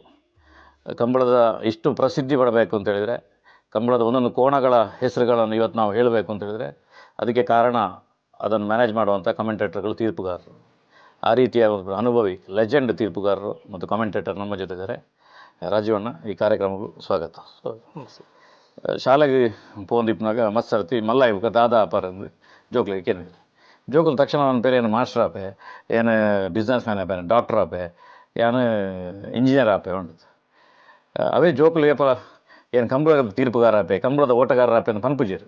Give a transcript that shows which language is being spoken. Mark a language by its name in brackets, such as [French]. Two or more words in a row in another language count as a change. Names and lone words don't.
[Kannada] ಕಂಬಳದ ಇಷ್ಟು ಪ್ರಸಿದ್ಧಿ ಪಡಬೇಕು ಅಂತೇಳಿದರೆ, ಕಂಬಳದ ಒಂದೊಂದು ಕೋಣಗಳ ಹೆಸರುಗಳನ್ನು ಇವತ್ತು ನಾವು ಹೇಳಬೇಕು ಅಂತೇಳಿದರೆ ಅದಕ್ಕೆ ಕಾರಣ ಅದನ್ನು ಮ್ಯಾನೇಜ್ ಮಾಡುವಂಥ ಕಮೆಂಟೇಟರ್ಗಳು, ತೀರ್ಪುಗಾರರು. ಆ ರೀತಿಯ ಒಂದು ಅನುಭವಿ ಲೆಜೆಂಡ್ ತೀರ್ಪುಗಾರರು ಮತ್ತು ಕಮೆಂಟೇಟರ್ ನಮ್ಮ ಜೊತೆ ಇದ್ದಾರೆ. ರಾಜೀವಣ್ಣ, ಈ ಕಾರ್ಯಕ್ರಮಕ್ಕೂ ಸ್ವಾಗತ. [Tulu] ಶಾಲೆಗೆ ಪೋಂದಿಪ್ಪನಾಗ ಮಸ್ತ್ ಸರ್ತಿ ಮಲ್ಲ ಇವಾಗ ದಾದ ಅಪಾರಂದು ಜೋಕ್ಲಿಗೆ ಕೇನಿದೆ. ಜೋಕುಲ್ ತಕ್ಷಣ ನನ್ನ ಪೇರು ಏನು ಮಾಸ್ಟರ್ ಆಪೆ, ಏನು [English] business man [Tulu] ಆಪೆ, ಡಾಕ್ಟರ್ ಆಪೆ, ಏನು ಇಂಜಿನಿಯರ್ ಆಪೆ ಉಂಟು. ಅವೇ ಜೋಕುಲಿಗೆಪ್ಪ ಏನು ಕಂಬಳದ ತೀರ್ಪುಗಾರ ಆಪೆ, ಕಂಬಳದ ಓಟಗಾರರ ಆಪೆ ಅಂತ ಪನ್ಪುಜೀರು.